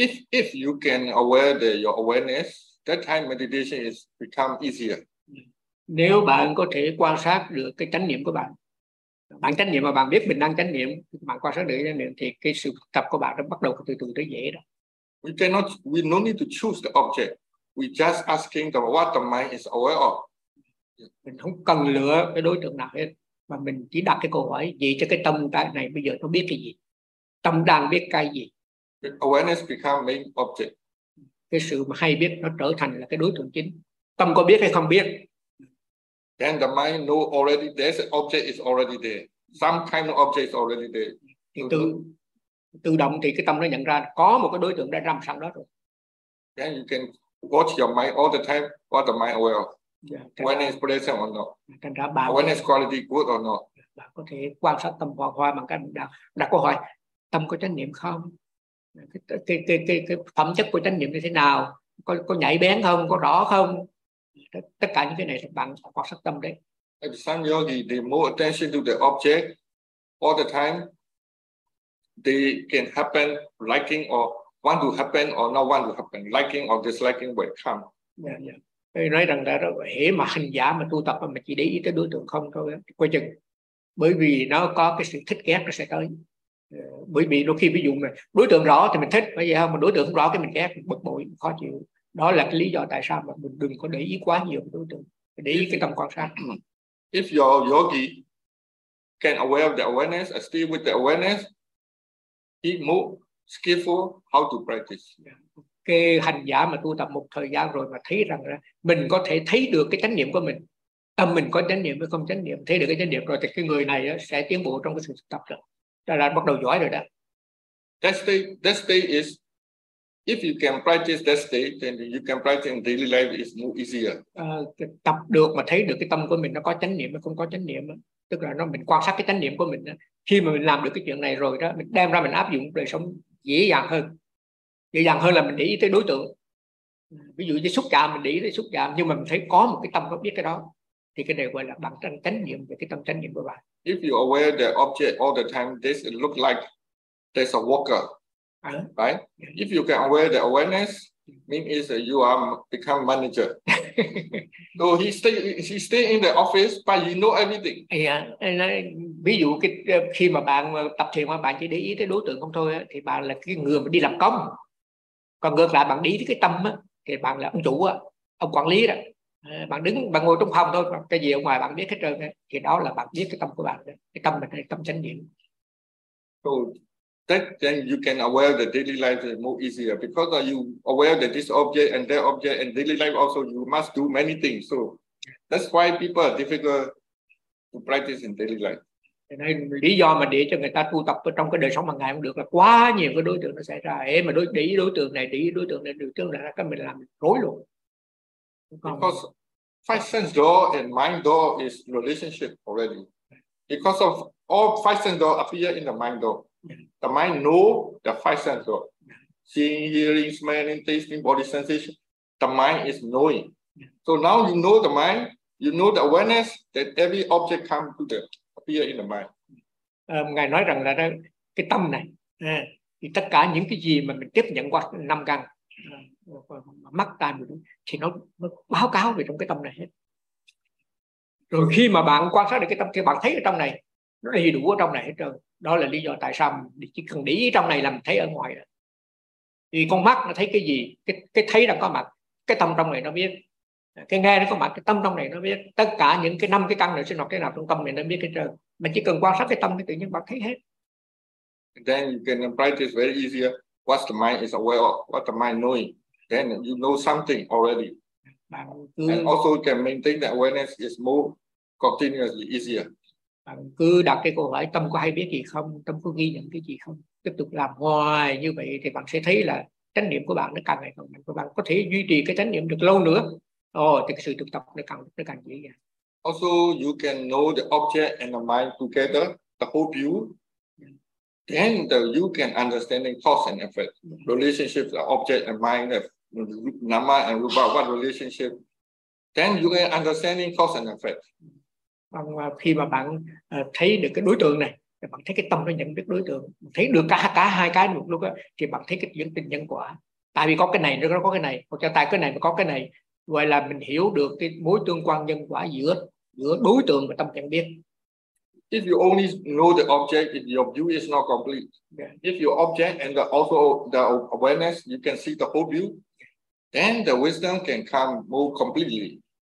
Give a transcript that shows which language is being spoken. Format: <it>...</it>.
<en>If you can aware the your awareness, that time meditation is become easier.</en> <vi>Nếu bạn có thể quan sát được cái chánh niệm của bạn chánh niệm mà bạn biết mình đang chánh niệm, bạn quan sát được chánh niệm thì cái sự tập của bạn nó bắt đầu từ từ tới dễ đó.</vi> <en>We no need to choose the object. We just asking the what the mind is aware of.</en> <vi>Mình không cần lựa cái đối tượng nào hết, mà mình chỉ đặt cái câu hỏi gì cho cái tâm tại này bây giờ nó biết cái gì. Tâm đang biết cái gì?</vi> <en>The awareness become main object.</en> <vi>Cái sự mà hay biết nó trở thành là cái đối tượng chính. Tâm có biết hay không biết?</vi> <en>Then the mind know already there's an object is already there. Some kind of object is already there.</en> <vi>Tự động thì cái tâm nó nhận ra có một cái đối tượng đã nằm sẵn đó rồi.</vi> <en>Then you can watch your mind all the time, what the mind aware of. Yeah, when is present or not.</en> <vi>Thành ra bạn</vi> <en>when is quality good or not.</en> <vi>Bạn có thể quan sát tâm hoa bằng cách đặt câu hỏi. Tâm có chánh niệm không? Cái phẩm chất của chánh niệm như thế nào? Có nhạy bén không? Có rõ không? Tất cả những cái này bạn quan sát tâm đấy.</vi> <en>If some yogi they more attention to the object all the time, they can happen liking or want to happen or not want to happen, liking or disliking will come. Yeah, yeah.</en> <vi>Nói rằng là hễ mà hành giả mà tu tập mà chỉ để ý tới đối tượng không thôi, coi chừng. Bởi vì nó có cái sự thích ghét nó sẽ tới. Bởi vì đôi khi ví dụ mà đối tượng rõ thì mình thích, bởi vậy không, mà đối tượng không rõ thì mình ghét, bực bội, khó chịu. Đó là cái lý do tại sao mà mình đừng có để ý quá nhiều đối tượng, để ý cái tâm quan sát.</vi> <en>If your yogi can aware of the awareness, I stay with the awareness, he more skillful how to practice.</en> <vi>Cái hành giả mà tu tập một thời gian rồi mà thấy rằng là mình có thể thấy được cái chánh niệm của mình, tâm mình có chánh niệm hay không chánh niệm, thấy được cái chánh niệm rồi thì cái người này sẽ tiến bộ trong cái sự thực tập rồi. Đã bắt đầu giỏi rồi đó.</vi> <en>That state is if you can practice that state, then you can practice in daily life is more easier.</en> <vi>Tập được mà thấy được cái tâm của mình nó có chánh niệm hay không có chánh niệm, tức là nó mình quan sát cái chánh niệm của mình. Khi mà mình làm được cái chuyện này rồi đó, mình đem ra mình áp dụng đời sống dễ dàng hơn là mình để ý tới đối tượng. Ví dụ như xúc chạm, mình để ý tới xúc chạm, nhưng mà mình thấy có một cái tâm nó biết cái đó, thì cái này gọi là bản thân chánh niệm về cái tâm chánh niệm của bạn.</vi> <en>If you aware the object all the time, this it look like there's a walker, right? If you can aware the awareness, means you are become manager. So he stay in the office, but he know everything. Yeah.</en> <vi>Ví dụ cái khi mà bạn tập thiền mà bạn chỉ để ý tới đối tượng không thôi thì bạn là cái người mà đi làm công. Còn ngược lại bạn đi tới cái tâm á thì bạn là ông chủ á, ông quản lý đó. Bạn đứng bạn ngồi trong phòng thôi, cái gì ở ngoài bạn biết hết trơn á, thì đó là bạn biết cái tâm của bạn đó. Cái tâm là cái tâm chánh niệm.</vi> <en>So that then you can aware the daily life more easier because you aware that this object and that object and daily life also you must do many things. So that's why people are difficult to practice in daily life.</en> <vi>Nên lý do mà để cho người ta tu tập trong cái đời sống hàng ngày không được là quá nhiều cái đối tượng nó xảy ra. Ê mà đối để ý đối tượng này, để ý đối tượng này, đối tượng này, cái mình làm rối luôn.</vi> <en>Because five sense door and mind door is relationship already. Because of all five sense door appear in the mind door. The mind know the five sense door. Seeing, hearing, smelling, tasting, body sensation. The mind is knowing. So now you know the mind, you know the awareness that every object come to the</en> <vi>Ngài nói rằng là cái tâm này thì tất cả những cái gì mà mình tiếp nhận qua năm căn mắt tai mũi thì nó báo cáo về trong cái tâm này hết. Rồi khi mà bạn quan sát được cái tâm thì bạn thấy ở trong này nó đầy đủ ở trong này hết trơn. Đó là lý do tại sao mình chỉ cần để ý trong này là mình thấy ở ngoài rồi. Thì con mắt nó thấy cái gì, cái thấy đang có mặt, cái tâm trong này nó biết. Cái nghe nó có mặt, cái tâm trong này nó biết tất cả những cái năm cái căn này sinh hoạt cái nào trong tâm này nó biết cái trơn. Mà chỉ cần quan sát cái tâm thì tự nhiên bạn thấy hết.</vi> <en>And then you can practice very easier what the mind is aware of, what the mind knowing. Then you know something already. And also can maintain that awareness is more continuously easier.</en> <vi>Bạn cứ đặt cái câu hỏi tâm có hay biết gì không, tâm có ghi nhận cái gì không. Tiếp tục làm hoài như vậy thì bạn sẽ thấy là chánh niệm của bạn nó càng ngày càng mạnh. Bạn có thể duy trì cái chánh niệm được lâu nữa. Thì cái sự thực tập nó càng dễ dàng.</vi> <en>Also, you can know the object and the mind together, the whole view. Yeah. Then you can understand the cause and effect, relationship, the object and mind, nama and rupa, what relationship. Then you can understand the cause and effect.</en> <vi>Khi mà bạn thấy được cái đối tượng này, bạn thấy cái tâm nó nhận biết đối tượng, thấy được cả hai cái một lúc đó, thì bạn thấy cái chuyện tình nhân quả. Tại vì có cái này, nó có cái này, hoặc là tại cái này, nó có cái này. Vậy là mình hiểu được cái mối tương quan nhân quả giữa đối tượng và tâm nhận biết.</vi> <en>If you only know the object, if your view is not complete. Yeah. If your object and also the awareness, you can see the whole view, then the wisdom can come more completely.</en>